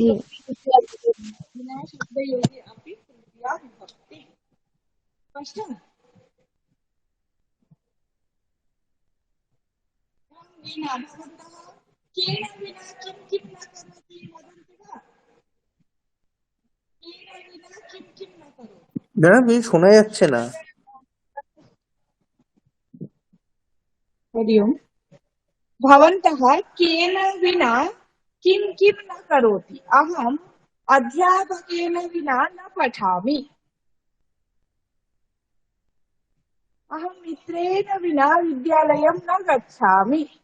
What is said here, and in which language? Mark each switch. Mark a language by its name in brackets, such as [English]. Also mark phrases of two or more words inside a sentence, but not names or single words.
[Sanskrit] विना शब्दयोगे अपि तृतीया विभक्तिः। स्पष्टम्? विना भवन्तः केन विना किं किं न करोति वदन्ति वा? केन विना किं किं न करोति? [Bangla] না বেশ শোনা যাচ্ছে না। [Sanskrit] हरि ओम्। भवन्तः केन विना किं किं न करोति? अहम् अध्यापकेन विना न पठामि। अहं मित्रेण विना विद्यालयं न गच्छामि।